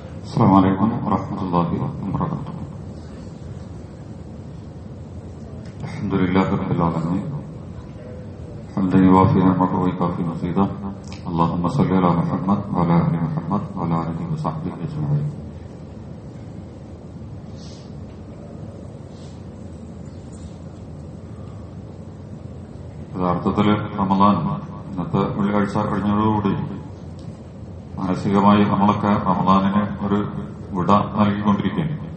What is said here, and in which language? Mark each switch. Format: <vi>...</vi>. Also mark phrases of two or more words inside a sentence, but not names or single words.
<ar>السلام عليكم ورحمة الله وبركاته. الحمد لله رب العالمين حمدا يوافي نعمه ويكافي مزيدا. اللهم صل على محمد وعلى آل محمد وعلى آله وصحبه أجمعين.</ar> <ml>യഥാർത്ഥത്തിൽ റമദാൻ ഇന്നത്തെ വെള്ളിയാഴ്ച കഴിഞ്ഞതോടുകൂടി മാനസികമായി നമ്മളൊക്കെ റമദാനിന് ഒരു വിട നൽകിക്കൊണ്ടിരിക്കുകയാണ്.</ml>